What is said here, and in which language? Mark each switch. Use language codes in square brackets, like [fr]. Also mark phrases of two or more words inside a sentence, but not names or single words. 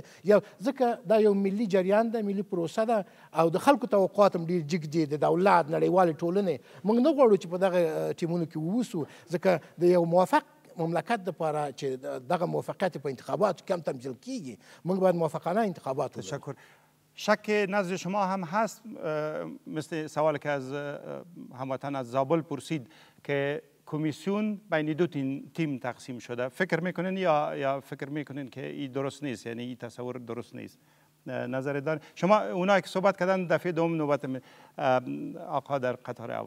[ps] یو ځکه دا یو ملي جریان دی، ملي پروسه ده، او د خلکو توقعات هم ډېر جګ دي، د دولت نړیوالې ټولنې. موږ نه غواړو چې په دغه ټیمونو کې ووسو، ځکه د یو موافق مملکت لپاره چې دغه موافقت په انتخابات کم تمثیل کیږي، موږ باید موافقانه انتخابات ولرو. تشکر. [fa] شک نزد شما هم هست مثل سوالی که از هموطن از زابل پرسید که کمیسیون بین 2 تیم تقسیم شده، فکر میکنین یا فکر میکنین که این درست نیست، یعنی این تصور درست نیست؟ نظر دار شما اونایی که صحبت کردن دفعه دوم نوبت آقا در قطار اول.